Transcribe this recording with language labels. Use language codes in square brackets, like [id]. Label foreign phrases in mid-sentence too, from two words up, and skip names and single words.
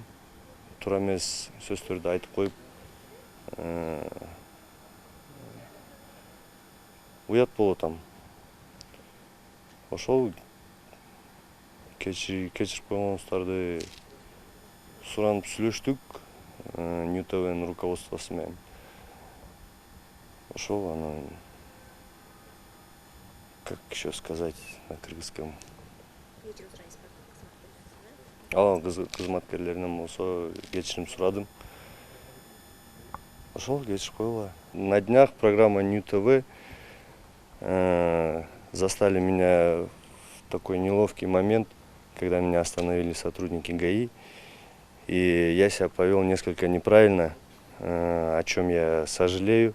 [ky] Туура эмес сөздөрдү айтып коюп, уят болуп атам. Ошол кечирип койгонуңуздарды суранып сүйлөштүк Нью ТВнын руководствосу менен. Ошол анан [ru] как еще сказать на кыргызском. [ky] Кызматкерлеринен болсо кечирим сурадым. Ошол кечирип койгула. [ru] На днях программа Нью ТВ застали меня в такой неловкий момент, когда меня остановили сотрудники ГАИ, и я себя повел несколько неправильно, о чем я сожалею.